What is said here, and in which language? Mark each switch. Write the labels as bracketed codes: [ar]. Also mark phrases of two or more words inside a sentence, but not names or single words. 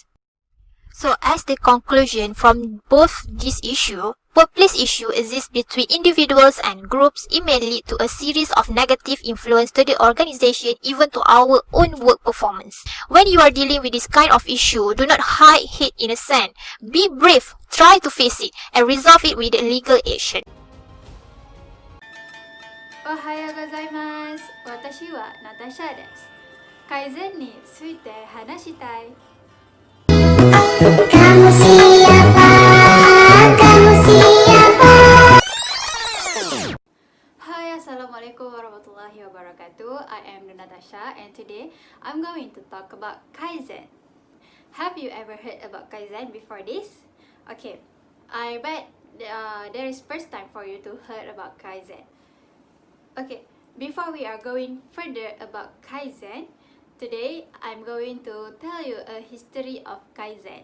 [en] So, as the conclusion from both this issue, workplace issue exists between individuals and groups. It may lead to a series of negative influence to the organization, even to our own work performance. When you are dealing with this kind of issue, do not hide it in the sand. Be brave, try to face it, and resolve it with legal action. [ja] おはようございます。私はナタシャです。改善について話したい。 [ms] Kamu siapa? Kamu siapa? [ar] Hi, السلام عليكم ورحمة الله وبركاته. [en] I am Natasha and today I'm going to talk about Kaizen. Have you ever heard about Kaizen before this? Okay, I bet there is first time for you to heard about Kaizen. Okay, before we are going further about Kaizen, today I'm going to tell you a history of Kaizen.